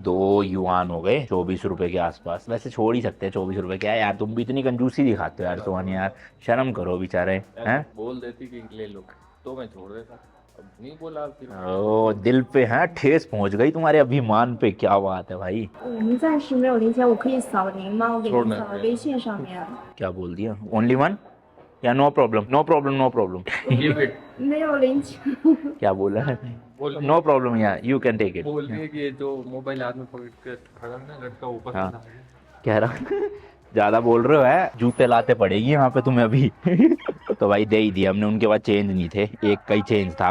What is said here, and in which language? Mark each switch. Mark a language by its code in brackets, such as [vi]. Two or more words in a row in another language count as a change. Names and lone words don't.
[hi] 2 युआन हो गए, 24 रुपए के आसपास। वैसे छोड़ ही सकते हैं 24 रुपए। क्या यार तुम भी इतनी कंजूसी दिखाते हो यार सोहानी, यार शर्म करो बेचारे हैं। बोल देती कि ले लो तो मैं छोड़ देता, अब नहीं बोला फिर। ओ दिल पे है ठेस पहुंच गई तुम्हारे अभिमान पे, क्या बात है भाई। [zh] 我们暂时没有零钱，我可以扫您吗？我给您扫在微信上面。 [hi] क्या बोल दिया, [en] only one [hi] या [en] no problem? no problem no problem. give it, [zh] 没有零钱。 [hi] क्या बोला है? बोल [en] no problem या you can take it. [hi] बोल दिए कि ये जो मोबाइल हाथ में पकड़ के खड़ा है ना लड़का, ऊपर से हाँ। आ गया। कह रहा ज्यादा बोल रहे हो है, जूते लाते पड़ेगी यहाँ पे तुम्हें अभी। तो भाई दे ही दिया हमने, उनके पास चेंज नहीं थे, एक का ही चेंज था।